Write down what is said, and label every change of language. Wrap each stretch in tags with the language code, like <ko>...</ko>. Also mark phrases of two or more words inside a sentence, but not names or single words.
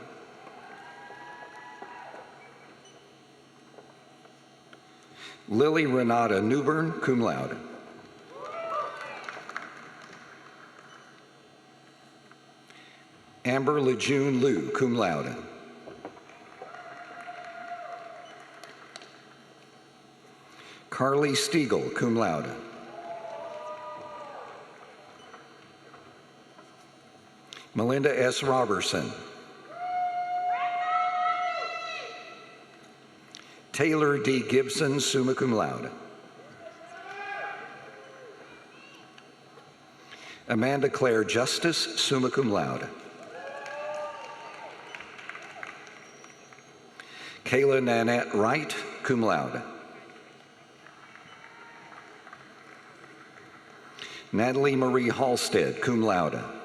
<en>Lily Renata Newbern,</en> <la>cum laude.</la> <en>Amber Lejeune Liu,</en> <la>cum laude.</la> <en>Carly Stiegel,</en> <la>cum laude.</la> <en>Melinda S. Robertson. Taylor D. Gibson,</en> <la>summa cum laude.</la> <en>Amanda Claire Justice,</en> <la>summa cum laude.</la> <en>Kayla Nanette Wright,</en> <la>cum laude.</la> <en>Natalie Marie Halstead,</en> <la>cum laude.</la>